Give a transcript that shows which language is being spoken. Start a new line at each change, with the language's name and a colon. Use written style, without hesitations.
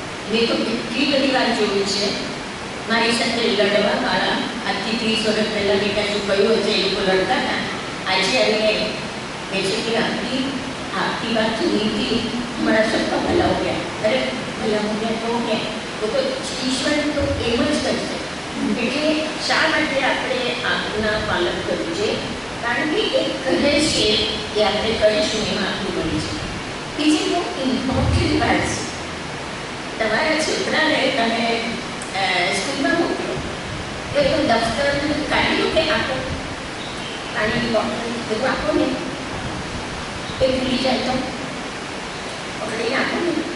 Gujarati: મેં તો કેટલી બધી વાર જોયું છે મારી સાથે લડવાવાળા આજથી 30 વર્ષ પહેલાં મેં કાંઈ કહ્યું હશે એ લોકો લડતા હતા. આજે આવીને કહે છે કે
Hindi: આપકી વાત સુની थी हमारा सबका भला हो गया. अरे भला हो गया तो क्या? वो तो ईश्वर तो
Gujarati: एम જ કરશે. એટલે શા માટે આપણે આજ્ઞા પાલન કરવું છે? કારણ કે એક કહે છે કે આપણે કરીશું એમાં આપણું બની છે. બીજી બહુ ઇમ્પોર્ટન્ટ વાત છે. તમારા છોકરાને તમે સ્કૂલમાં મોકલો તો એનું દફતર કાઢી લો કે આપો, પાણીની બોટલ બધું આપો ને, એ ભૂલી જાય તો પકડીને આપો ને.